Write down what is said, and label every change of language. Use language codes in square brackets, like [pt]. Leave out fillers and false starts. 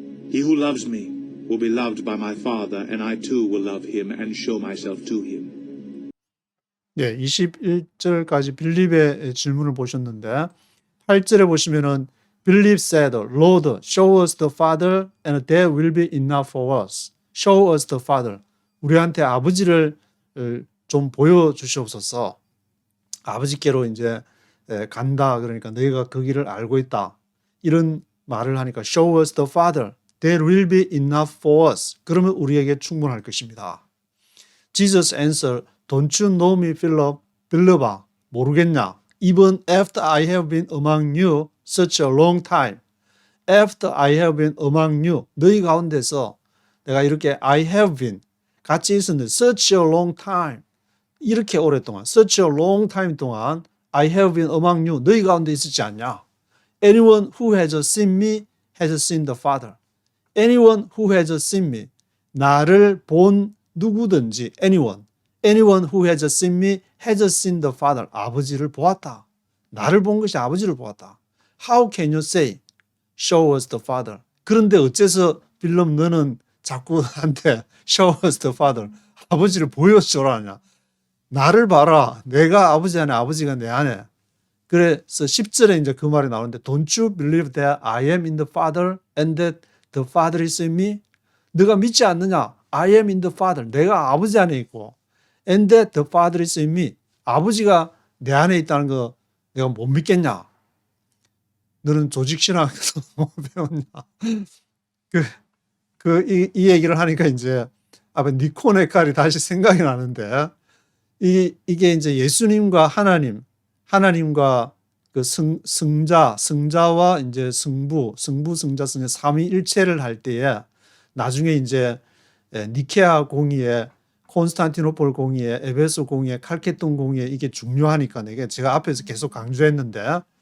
[en] He who loves me will be loved by my Father, and I too will love him and show myself to him. [ko] 네, 21절까지 빌립의 질문을 보셨는데 8절에 보시면은 [en] Philip said, Lord, show us the Father, and that will be enough for us. Show us the Father. [ko] 우리한테 아버지를 좀 보여주시옵소서. 아버지께로 이제 간다. 그러니까 너희가 그 길을 알고 있다. 이런 말을 하니까 [en] Show us the Father. That will be enough for us. [ko] 그러면 우리에게 충분할 것입니다. [en] Jesus answered, Don't you know me, Philip? [ko] 빌립아, 모르겠냐? [en] Even after I have been among you such a long time. After I have been among you. [ko] 너희 가운데서 내가 이렇게 [en] I have been [ko] 같이 있었는데 [en] such a long time. [ko] 이렇게 오랫동안 [en] such a long time [ko] 동안 [en] I have been among you. [ko] 너희 가운데 있었지 않냐? [en] Anyone who has seen me has seen the Father. Anyone who has seen me. [ko] 나를 본 누구든지 [en] anyone. Anyone who has seen me has seen the Father. [ko] 아버지를 보았다. 나를 본 것이 아버지를 보았다. [en] How can you say, show us the Father? [ko] 그런데 어째서 빌립 너는 자꾸 나한테 [en] show us the Father. [ko] 아버지를 보여줘라 하냐. 나를 봐라. 내가 아버지 안에 아버지가 내 안에. 그래서 10절에 이제 그 말이 나오는데 [en] Don't you believe that I am in the Father and that the Father is in me? [ko] 너가 믿지 않느냐? [en] I am in the Father. [ko] 내가 아버지 안에 있고 [en] and that the Father is in me. [ko] 아버지가 내 안에 있다는 거 내가 못 믿겠냐? 너는 조직신학에서 못 배웠냐? 이 얘기를 하니까 이제 아까 니콘의 칼이 다시 생각이 나는데 이게 이제 예수님과 하나님과 그 승자와 이제 승자, 삼위일체를 할 때에 나중에 이제 니케아 공의회, 콘스탄티노폴 공의회, 에베소 공의회, 칼케돈 공의회 이게 중요하니까 이게 제가 앞에서 계속 강조했는데